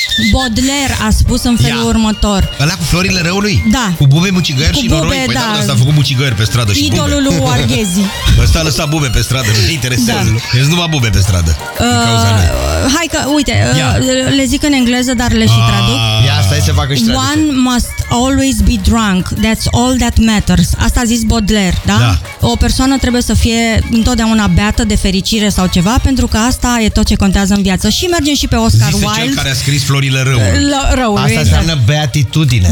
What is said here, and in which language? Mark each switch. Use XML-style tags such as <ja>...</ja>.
<ro>Baudelaire a spus în felul următor. Ăla cu florile răului? Da. Cu bube, mucigări cu și bube, noroi? Păi da, ăsta a făcut mucigări pe stradă. Idolul și bube. Idolul lui Orghezi. Ăsta a lăsat bube pe stradă, nu te interesează. Da. Nu va bube pe stradă. Hai că, uite, le zic în engleză, dar le și traduc. Ia, stai să facă și traduc.</ro> <en>One must always be drunk, that's all that matters.</en> <ro>asta a zis Baudelaire, da? Da. O persoană trebuie să fie întotdeauna beată de fericire sau ceva, pentru că asta e tot ce contează în viață. Și mergem și pe Oscar Zise Wilde. Zise cel care a scris Florile răului. Asta înseamnă beatitudine.</ro>